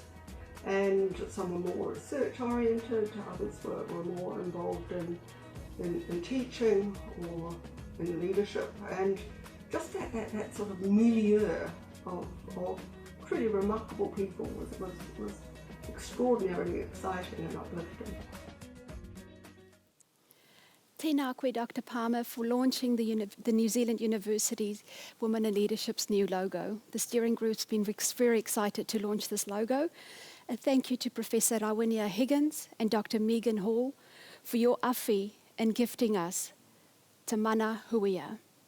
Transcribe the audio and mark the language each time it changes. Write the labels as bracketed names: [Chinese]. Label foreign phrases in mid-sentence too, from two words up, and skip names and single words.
[English] And some were more research oriented, others were more involved in teaching or in leadership, and just that sort of milieu of pretty remarkable people was extraordinarily exciting and uplifting. [Māori] Tēnā koe, [English] Dr. Palmer, for launching the New Zealand University's Women in Leadership's new logo. The steering group's been very excited to launch this logo. And thank you to Professor Rawinia Higgins and Dr. Megan Hall for your awhi in gifting us Te Mana Huia.